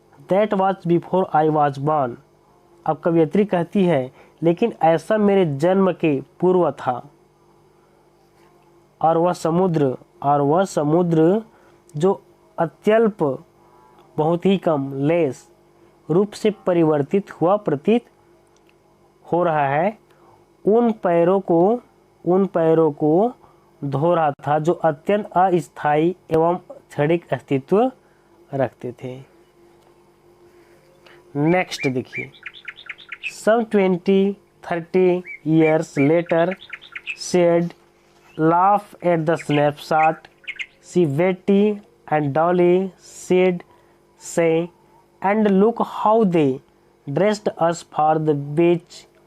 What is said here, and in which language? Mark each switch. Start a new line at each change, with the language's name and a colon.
English: That was before I was born।
Hindi: अब कवयित्री कहती है लेकिन ऐसा मेरे जन्म के पूर्व था। और वह समुद्र जो अत्यल्प बहुत ही कम लेस रूप से परिवर्तित हुआ प्रतीत हो रहा है, उन पैरों को धो रहा था जो अत्यंत अस्थायी एवं क्षणिक अस्तित्व रखते थे। नेक्स्ट देखिए।
English: Some 20-30 years later, said laugh at the snapshot. See Betty and Dolly said, say, and look how they dressed us for the beach.